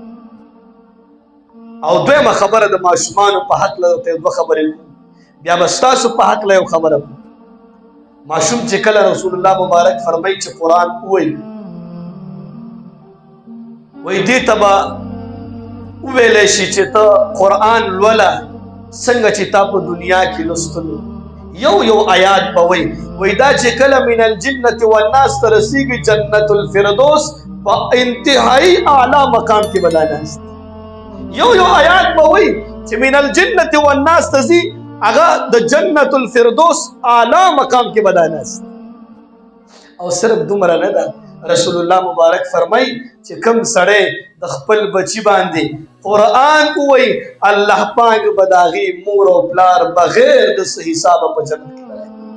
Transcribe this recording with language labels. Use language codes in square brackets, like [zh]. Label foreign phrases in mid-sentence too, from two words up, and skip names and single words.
[ps] او دویمه خبره د ماشومانو په حق له دوه خبرې بیا به ستاسو په حق له خبره ماشوم چې کله رسول الله مبارک فرمایي چې قرآن ووایي وای دې ته به وویلی شي چې ته قرآن لوله څنګه چې تا په دنیا کې لوستلو. یو آیات به وای دا چې کله [ar] من الجنة والناس [ps] ته رسیږي جنت الفردوس په انتهایی اعلی مقام کې به دا ناست. یو آیات به وای چې [ar] من الجنة والناس [ps] ته ځي هغه د جنت الفردوس اعلی مقام کې به دا ناست. او صرف دومره نه ده، رسول الله مبارک فرمای چې کم سړی د خپل بچی باندې قرآن وای الله پاک به د هغې مور او پلار بغیر د څه حسابه په جنت کې راځي.